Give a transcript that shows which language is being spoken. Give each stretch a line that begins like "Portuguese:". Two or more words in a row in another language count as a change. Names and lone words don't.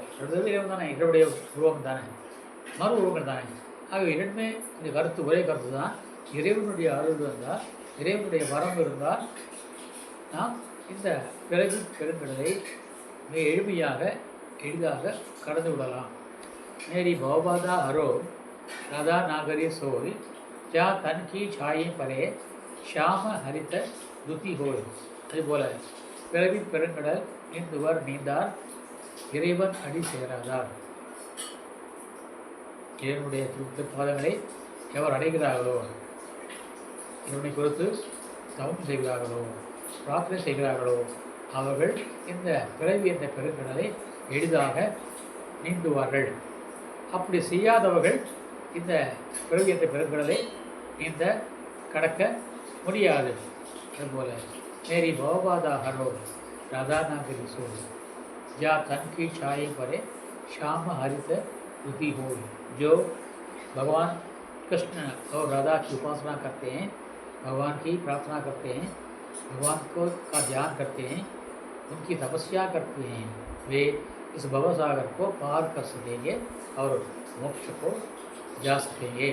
Tamil: ரெண்டு இறைவன் தானே, இறைவனுடைய உருவம் தானே, மறு உருவங்கள் தானே. ஆக இரண்டுமே இந்த கருத்து ஒரே கருத்து தான். இறைவனுடைய அருள் இருந்தால், இறைவனுடைய வரம் இருந்தால் நாம் இந்த பிறகு பெருங்கடலை மிக எளிதாக கடந்து விடலாம்.
Braj: मेरी भवबाधा हरो, राधा नागरी सोई, क्या तन की छाई परे, श्याम हरित दुति होय.
Tamil: அதுபோல பிறவி பெருங்கடல் நீந்துவர் நீந்தார், இறைவன் அடி சேராதார். இறைவனுடைய திருப்பாதங்களை எவர் அடைகிறார்களோ, இறைவனை குறித்து தவம் செய்கிறார்களோ, பிரார்த்தனை செய்கிறார்களோ, அவர்கள் இந்த பிறவி என்ற பெருங்கடலை எளிதாக நீந்துவார்கள். அப்படி செய்யாதவர்கள் இந்த பிறவி என்ற பெருங்கடலை இந்த கடக்க முடியாது.
Braj: அதுபோல் मेरी भवबाधा हरो, राधा नागरी सोई, जा तन की छाई परे, श्याम हरित दुति हो.
Hindi: जो भगवान कृष्ण और राधा की उपासना करते हैं, भगवान की प्रार्थना करते हैं, भगवान को का ध्यान करते हैं, उनकी तपस्या करते हैं, वे इस भवसागर को पार कर सकेंगे और मोक्ष को जा सकेंगे.